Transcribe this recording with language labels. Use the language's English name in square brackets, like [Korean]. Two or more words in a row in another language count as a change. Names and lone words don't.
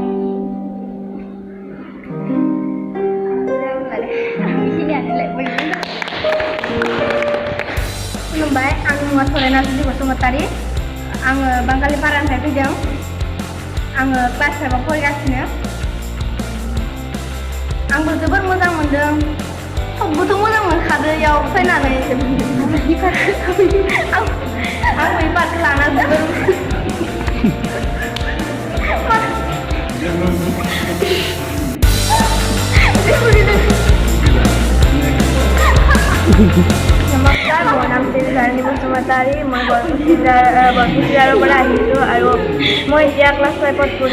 [Bodo] खुलुमबाय आंनि मुङा सरायना सुदि बसुमतारी आङो बांगालि पारानिफ्राय फैदों आङो क्लास 5 आव फरायगासिनो आंबो जोबोर मोजां मोन्दों सबबोथ' मोजां मोनखादों बेयाव फैनानै आं बे पार्टखौ लाना जोबोर [Assamese] নমস্কাৰ মোৰ নাম শ্ৰী বসুমতাৰী মই বৰকুচিয়াৰৰ পৰা আহিছোঁ আৰু মই এতিয়া ক্লাছ 5ত পঢ়ি